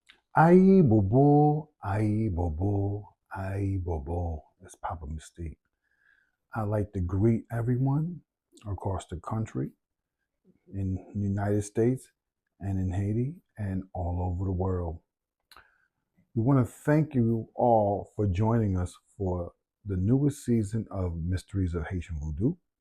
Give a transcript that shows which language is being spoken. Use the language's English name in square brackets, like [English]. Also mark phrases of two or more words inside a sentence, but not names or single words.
[Haitian Creole] Aye bobo, aye bobo, aye bobo. [English] It's Papa Mystique. I'd like to greet everyone across the country, in the United States, and in Haiti, and all over the world. We want to thank you all for joining us for the newest season of Mysteries of Haitian Vodou.